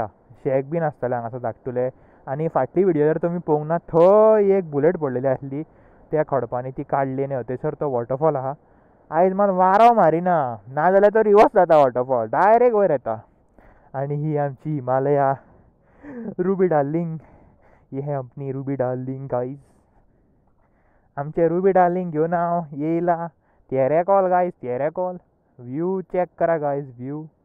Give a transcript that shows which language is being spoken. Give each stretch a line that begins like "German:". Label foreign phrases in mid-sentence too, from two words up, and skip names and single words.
Konkani: शेक बीन आसताले हांगासर धाकटुले. आनी फाटली विडियो जर तुमी पळोवंक ना, थंय एक बुलेट पडलेली आसली त्या खडपांनी, ती काडली न्ही. थंयसर तो वॉटरफॉल आहा. आयज मात वारो मारिना, नाजाल्यार तो रिवर्स जाता वॉटरफॉल, डायरेक्ट वयर येता. आनी ही आमची हिमालया रुबी डार्लिंग.
Hindi: ही है अपनी रुबी डार्लिंग गाईज.
Konkani: आमचे रुबी डार्लिंग घेवन हांव येयला तेरेकॉल गाईज. तेरेकॉल
English: view check
Konkani: करा गाईज. व्यू